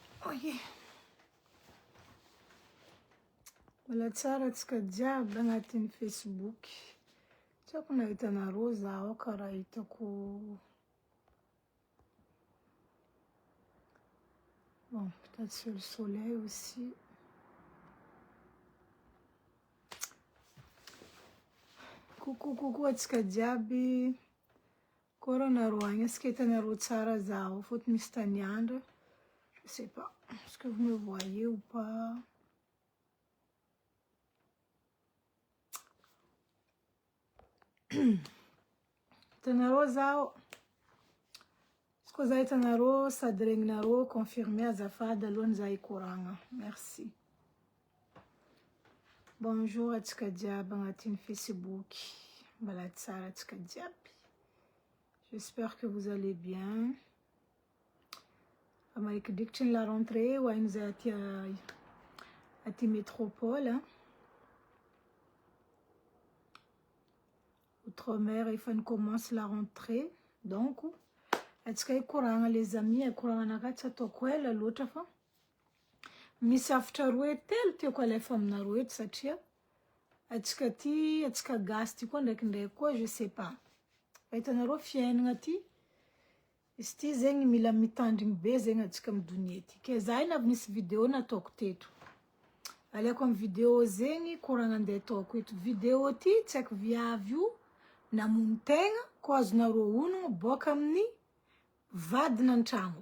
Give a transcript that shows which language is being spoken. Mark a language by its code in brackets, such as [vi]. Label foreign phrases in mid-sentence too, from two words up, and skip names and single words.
[mg] Oye. Wala tsara tsika jiaby agnatin'ny Facebook. Tsy haiko na hitanareo zaho karaha hitako. [fr] Bon, peut-être c'est le soleil aussi. [mg] Coucou atsika jiaby. Koa nareo agny, [fr] est-ce que [mg] hitanareo tsara zaho? Fôtony misy taniandra. [fr] Je sais pas. Est-ce que vous me voyez ou pas? [mg] Hitanareo zaho. [fr] Est-ce que [mg] zaho hitanareo sady regninareo confirmer azafady alohany zaho hikoragna. Merci. Bonjour atsika jiaby agnatin'ny Facebook. Mbala tsara atsika jiaby. [fr] J'espère que vous allez bien. [mg] Amaikidikitry [fr] la rentrée [mg] ou aigny zay aty métropole. Hein? [fr] Outre-mer, il commence la rentrée. Donc, [mg] atsika hikoragna [fr] les amis, [mg] hikoragna anaka tsy ataoko ela loatra fa misy afatra roa telo tiako alefa aminareo eto satria atsika gasy ty koa ndraikindraiky koa [fr] je sais pas. [mg] Hitanareo fiainagna ty izy ty zegny mila mitandrigny be zegny atsika amin'ny donia ty. Ke zahay na misy vidéo nataoko teto. Aleko amin'ny vidéo zegny koragna andeha ataoko eto. Vidéo ty tsy haiko viavy io namono tegna ko azonareo onogno boaka amin'ny vadina an-tragno.